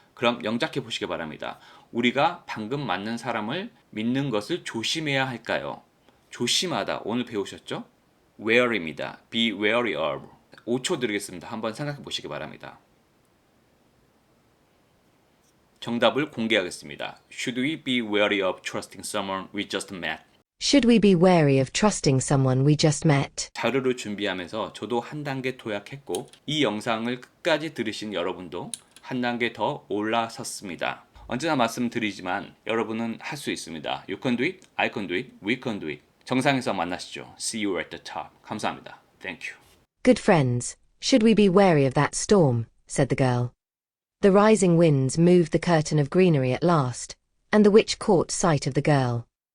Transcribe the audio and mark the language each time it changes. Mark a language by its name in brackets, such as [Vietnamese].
[Korean] 그럼 영작해 보시기 바랍니다. 우리가 방금 만난 사람을 믿는 것을 조심해야 할까요? 조심하다. 오늘 배우셨죠? wary입니다. [English] be wary of. [Korean] 5초 드리겠습니다. 한번 생각해 보시기 바랍니다. 정답을 공개하겠습니다. [English] Should we be wary of trusting someone we just met? Should we be wary of trusting someone we just met? [Korean] 자료를 준비하면서 저도 한 단계 도약했고 이 영상을 끝까지 들으신 여러분도 한 단계 더 올라섰습니다. 언제나 말씀드리지만 여러분은 할 수 있습니다. [English] You can do it, I can do it, we can do it. [Korean] 정상에서 만나시죠. [English] See you at the top. [Korean] 감사합니다. [English] Thank you. Good friends, should we be wary of that storm? Said the girl. The rising winds moved the curtain of greenery at last, and the witch caught sight of the girl.